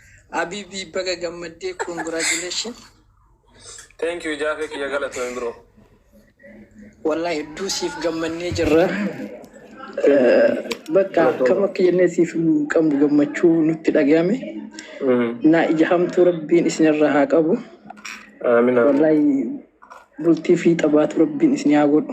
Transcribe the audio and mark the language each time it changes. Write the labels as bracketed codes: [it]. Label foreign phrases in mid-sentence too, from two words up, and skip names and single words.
[om] Habibi, baga gammaddee, [en] congratulations. Thank you, [om] Jaafe kiyya, galatoon, bro. Wallahi, hedduu siif gammannee jirra. Eh, bakka akkam akka jennee siif hin qabnu gammachuu nutti dhagahame. Mm. Na ija hamtuu Rabbiin isinirra haa qabu. Amiin, amiin. Wallahi, bultii fi xabaatu Rabbiin isin haa godhu.